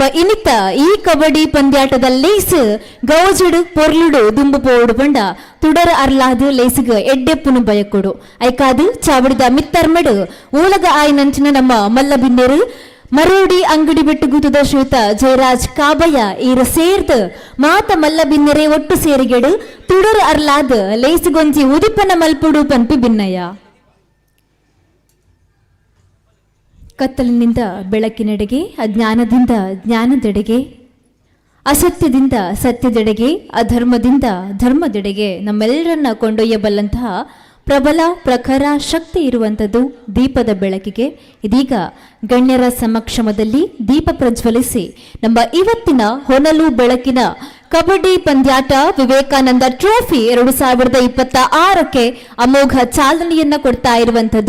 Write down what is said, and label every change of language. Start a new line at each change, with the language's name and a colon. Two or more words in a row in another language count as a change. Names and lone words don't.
Tulu: ಇನಿತ ಈ ಕಬಡ್ಡಿ ಪಂದ್ಯಾಟದ ಲೇಸ್ ಗೌಜುಡು ಪೊರ್ಲುಡು ದುಂಬು ಪೋಡು ಪಂಡ ತುಡರ ಅರ್ಲಾದು ಲೇಸಿಗ ಎಡ್ಡೆಪ್ಪುನು ಬಯಕೊಡು ಐಕಾದು ಚಾವಡಿದ ಮಿತ್ತರ್ಮೆಡು ಊಲಗ ಆಯ್ನಂಚಿನ ನಮ್ಮ ಮಲ್ಲಬಿನ್ನೆರು ಮರೋಡಿ ಅಂಗಡಿ ಬೆಟ್ಟು ಗುತ್ತದ ಶ್ರೀಯುತ ಜಯರಾಜ್ ಕಾಬಯ್ಯ ಈರ ಸೇರ್ದು ಮಾತ ಮಲ್ಲ ಬಿನ್ನರೆ ಒಟ್ಟು ಸೇರಿಗೆಡು ತುಡರು ಅರ್ಲಾದ ಲೇಸಿಗೊಂಜಿ ಉದಿಪನ ಮಲ್ಪುಡು ಪನ್ಪಿ ಬಿನ್ನಯ್ಯ.
Kannada: ಕತ್ತಲಿನಿಂದ ಬೆಳಕಿನೆಡೆಗೆ, ಅಜ್ಞಾನದಿಂದ ಜ್ಞಾನದೆಡೆಗೆ, ಅಸತ್ಯದಿಂದ ಸತ್ಯದೆಡೆಗೆ, ಅಧರ್ಮದಿಂದ ಧರ್ಮದೆಡೆಗೆ ನಮ್ಮೆಲ್ಲರನ್ನ ಕೊಂಡೊಯ್ಯಬಲ್ಲಂತಹ ಪ್ರಬಲ ಪ್ರಖರ ಶಕ್ತಿ ಇರುವಂಥದ್ದು ದೀಪದ ಬೆಳಕಿಗೆ. ಇದೀಗ ಗಣ್ಯರ ಸಮಕ್ಷಮದಲ್ಲಿ ದೀಪ ಪ್ರಜ್ವಲಿಸಿ ನಮ್ಮ ಇವತ್ತಿನ ಹೊನಲು ಬೆಳಕಿನ ಕಬಡ್ಡಿ ಪಂದ್ಯಾಟ ವಿವೇಕಾನಂದ ಟ್ರೋಫಿ 2026ಕ್ಕೆ ಅಮೋಘ ಚಾಲನೆಯನ್ನ ಕೊಡ್ತಾ ಇರುವಂಥದ್ದು.